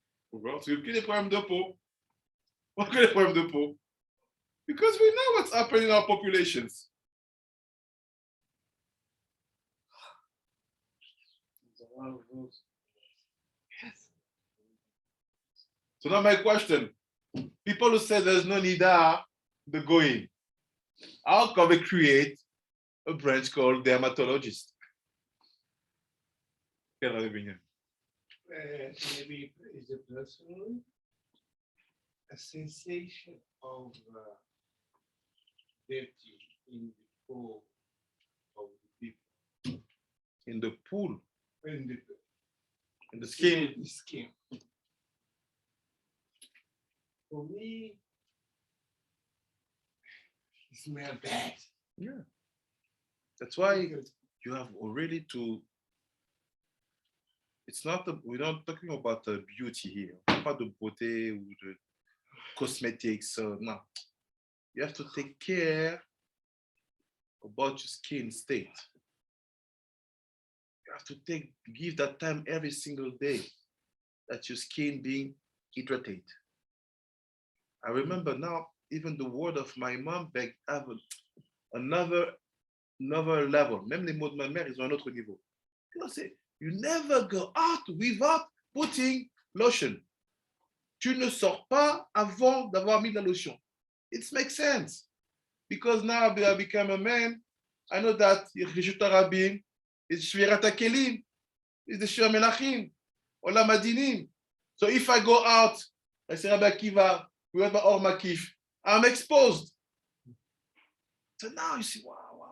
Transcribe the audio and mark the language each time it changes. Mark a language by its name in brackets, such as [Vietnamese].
[French] Pourquoi? Parce qu'il y a des problèmes de peau. Pourquoi les problèmes de peau? [English] Because we know what's happening in our populations. There's a lot of those. Yes. So now my question, people who say there's no Nida, the going, how can we create a branch called dermatologist? Maybe it's a personal a sensation of dirty in the pool of the people. In the pool, In in the skin. the skin. For me, it smells bad. Yeah. That's why you have already to. It's not, we're not talking about the beauty here. [French] Pas de beauté ou de cosmetics. [English] No. You have to take care about your skin state. You have to give that time every single day that your skin being hydrated. I remember now, even the word of my mom back have another level. [French] Même les mots de ma mère, ils ont un autre niveau. [English] You never go out without putting lotion. [French] Tu ne sors pas avant d'avoir mis la lotion. [English] It makes sense. Because now I become a man, I know that Rishut Rabin is Shvirat HaKelim, is the Shir Melachim, Olam Adinim. So if I go out, I say Rabbi Akiva, we have my Or Makif, I'm exposed. So now you see, wow.